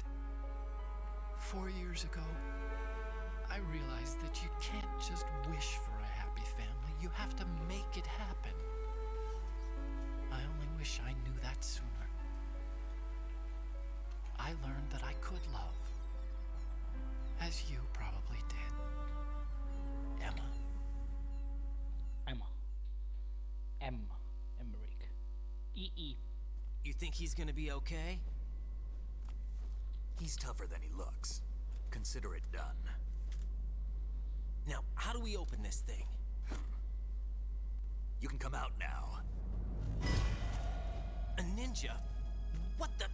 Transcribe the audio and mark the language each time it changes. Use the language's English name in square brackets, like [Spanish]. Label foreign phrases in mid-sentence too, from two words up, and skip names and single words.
[English] 4 years ago, I realized that you can't just wish for a happy family. You have to make it happen. I only wish I knew that sooner. I learned that I could love, as you probably did. Emma. Emmerich. E.E. You think he's gonna be okay? He's tougher than he looks. Consider it done. Now, how do we open this thing? You can come out now. A ninja? What the?